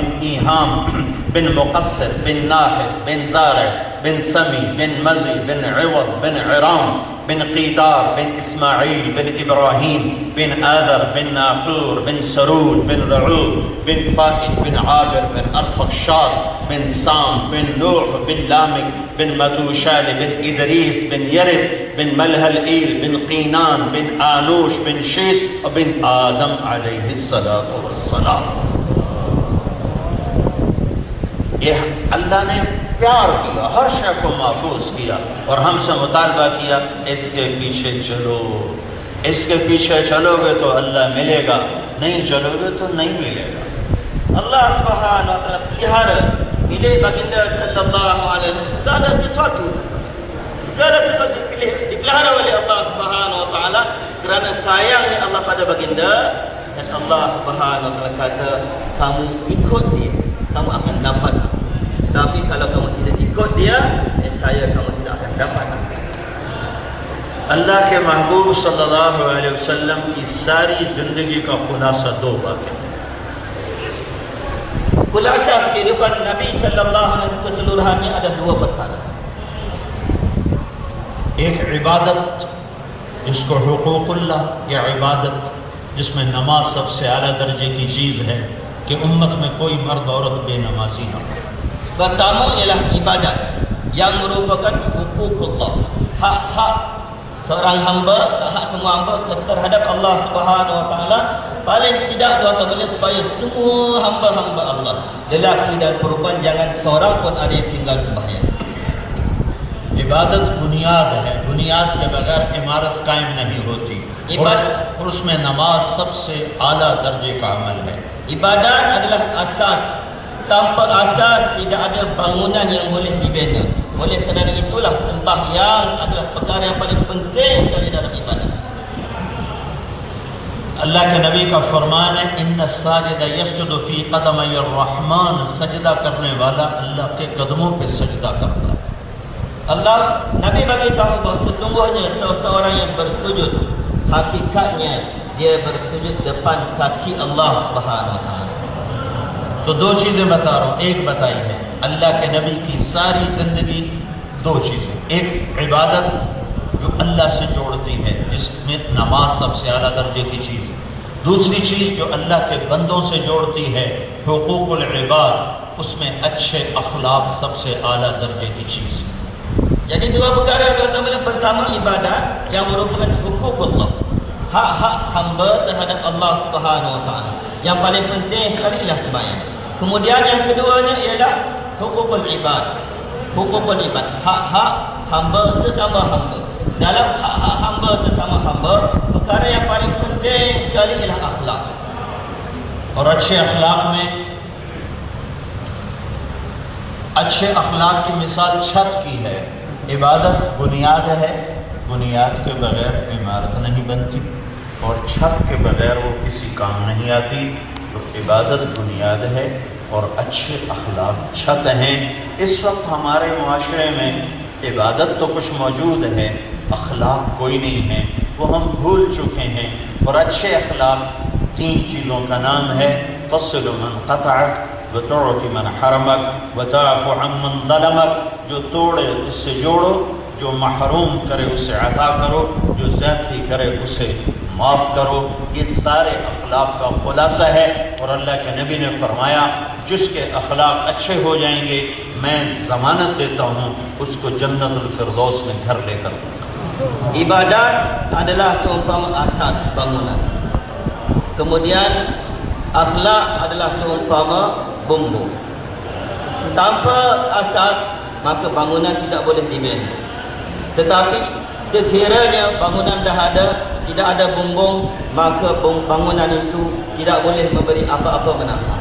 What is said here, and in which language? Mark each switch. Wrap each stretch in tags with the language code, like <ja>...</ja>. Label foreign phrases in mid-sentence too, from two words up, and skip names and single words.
<ur>ایہام بن مقصر بن ناحف بن زارع بن سمی بن مزی بن عوض بن عرام بن قیدار بن اسماعیل بن ابراہیم بن آذر بن ناحور بن سرود بن رعود بن فائد بن عابر بن ارفخشاد بن سام بن نوح بن لامک بن متوشال بن ادریس بن یرب بن ملہلئیل بن قینان بن آنوش بن شیس بن آدم</ur> <ar>علیہ السلام.</ar> <ur>یہ اللہ نے پیار کیا، ہر شے کو محفوظ کیا اور ہم سے مطالبہ کیا اس کے پیچھے چلو، اس کے پیچھے چلو گے تو اللہ ملے گا، نہیں چلو گے تو نہیں ملے گا.</ur> <ms>Allah</ms> <ar>سبحانه وتعالى</ar> <ms>pelihara milik baginda</ms> <ar>صلى الله عليه وسلم</ar> <ms>segala sesuatu dipelihara oleh Allah</ms> <ar>سبحانه وتعالى</ar> <ms>kerana sayangnya Allah pada baginda, dan Allah</ms> <ar>سبحانه وتعالى</ar> <ms>kata kamu ikut dia kamu akan dapat, tapi kalau kamu tidak ikut dia saya kamu tidak akan dapat.</ms> <ur>اللہ کے محبوب</ur> <ar>صلی اللہ علیہ وسلم</ar> <ur>کی ساری زندگی کا خلاصہ دو باتیں.</ur> <ms>Khulasa kehidupan Nabi</ms> <ar>صلى الله عليه وسلم</ar> <ms>keseluruhannya ada dua perkara.</ms> <ur>ایک عبادت جس کو حقوق اللہ، یا عبادت جس میں نماز سب سے اعلیٰ درجے کی چیز ہے کہ امت میں کوئی مرد عورت بے نمازی نہ ہو.</ur> <ms>Pertama ialah ibadat yang merupakan hukukullah, hak-hak seorang hamba, hak semua hamba terhadap Allah</ms> <ar>سبحانه وتعالى.</ar> <ms>Paling tidak tuan-tuan boleh supaya semua hamba-hamba Allah, lelaki dan perempuan, jangan seorang pun ada yang tinggal sembahyang.</ms> <ur>عبادت بنیاد ہے، بنیاد کے بغیر عمارت قائم نہیں ہوتی، اور اس میں نماز سب سے اعلیٰ درجے کا عمل ہے.</ur> <ms>Ibadat adalah asas. Tanpa asas tidak ada bangunan yang boleh dibina. Oleh kerana itulah sembahyang adalah perkara yang paling penting sekali dalam ibadat.</ms> <ur>اللہ کے نبی کا فرمان ہے</ur> <ar>ان الساجد یسجد فی قدمی الرحمن،</ar> <ur>سجدہ کرنے والا اللہ کے قدموں پہ سجدہ کرتا ہے.</ur> <ms>Allah Nabi bagi tahu bahawa sesungguhnya seseorang yang bersujud hakikatnya dia bersujud depan kaki Allah</ms> <ar>سبحانه وتعالى.</ar> <ur>تو دو چیزیں بتا رہا ہوں، ایک بتائی ہے اللہ کے نبی کی ساری زندگی، دو چیزیں، ایک عبادت جو اللہ سے جوڑتی ہے جس میں نماز سب سے اعلیٰ درجے کی چیز ہے، دوسری چیز جو اللہ کے بندوں سے جوڑتی ہے</ur> <ar>حقوق العباد،</ar> <ur>اس میں اچھے اخلاق سب سے اعلیٰ درجے کی چیز ہے.</ur> <ms>Jadi dua perkara yang pertama ibadat yang merupakan hukukullah, hak-hak hamba terhadap Allah</ms> <ar>سبحانه وتعالى.</ar> <ms>Yang paling penting sekali ialah sembahyang. Kemudian yang keduanya ialah</ms> <ar>حقوق العباد. حقوق العباد,</ar> <ms>hak-hak hamba sesama hamba. Dalam hak-hak hamba sesama hamba, perkara yang paling penting sekali ialah akhlak.</ms> <ur>اور اچھے اخلاق میں، اچھے اخلاق کی مثال چھت کی ہے. عبادت بنیاد ہے، بنیاد کے بغیر عمارت نہیں بنتی، اور چھت کے بغیر وہ کسی کام نہیں آتی. تو عبادت بنیاد ہے اور اچھے اخلاق چھت ہیں. اس وقت ہمارے معاشرے میں عبادت تو کچھ موجود ہے، اخلاق کوئی نہیں ہے، وہ ہم بھول چکے ہیں. اور اچھے اخلاق تین چیزوں کا نام ہے:</ur> <ar>تصل من قطعک، وتعطی من حرمک، وتعف عن من ظلمک.</ar> <ur>جو توڑے اس سے جوڑو، جو محروم کرے اسے عطا کرو، جو زیادتی کرے اسے معاف کرو. یہ سارے اخلاق کا خلاصہ ہے. اور اللہ کے نبی نے فرمایا جس کے اخلاق اچھے ہو جائیں گے میں ضمانت دیتا ہوں اس کو جنت الفردوس میں گھر لے کر دوں گا.</ur> <ms>Ibadat adalah seumpama asas bangunan. Kemudian akhlak adalah seumpama bumbu. Tanpa asas maka bangunan tidak boleh dibina. Tetapi sekiranya bangunan dah ada, tidak ada bumbung, maka bangunan itu tidak boleh memberi apa-apa manfaat.</ms>